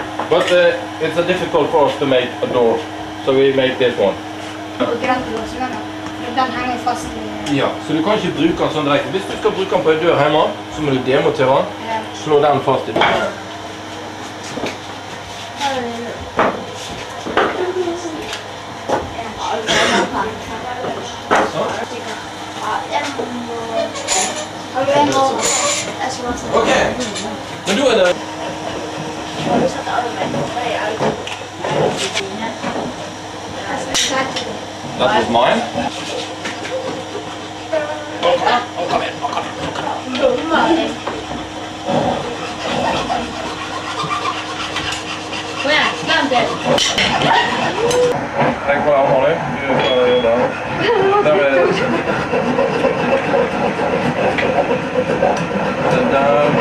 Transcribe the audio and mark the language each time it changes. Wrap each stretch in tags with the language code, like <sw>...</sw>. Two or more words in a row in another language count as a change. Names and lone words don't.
<en>But it's a difficult for us to make a door, so we make this one.</en> <no>Den henger fast i... Ja, så du kan ikke bruke den sånn direkte. Hvis du skal bruke den på en dør hjemme, så må du demontere den. Slå den fast i døren. Ok, men da det...</no> <en>That was mine.</en> <no>Kom igjen. Tenk på det, Amalie. Du skal gjøre det. Der er det. Den der.</no>